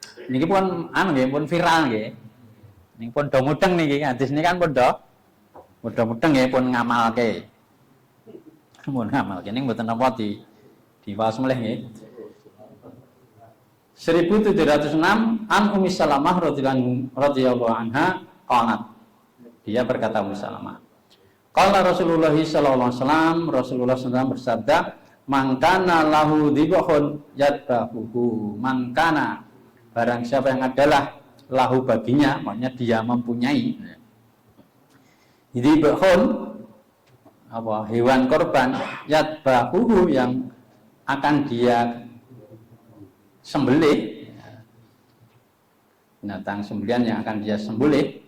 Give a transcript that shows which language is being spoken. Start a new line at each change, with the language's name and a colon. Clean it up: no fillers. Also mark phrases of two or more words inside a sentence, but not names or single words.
Javanese: niki pun anu nggih pun viral nggih. Niki pun do mudeng niki hadis niki kan pun do mudeng nggih pun ngamalke. Pun ngamalke ning mboten napa di waos mulih nggih.
Arabic: 1706 عن أم سلمة رضي الله عنها قالت.
Indonesian: Dia berkata Ummi Salamah.
Arabic: قال رسول الله صلى الله عليه وسلم,
Indonesian: Rasulullah SAW bersabda,
Arabic: "من كان له ذبح يذبحه." من كان,
Indonesian: barang siapa yang adalah lahu baginya, maksudnya dia mempunyai dhibhun apa hewan korban yadbahuhu yang akan dia sembelih, binatang sembelihan yang akan dia sembelih.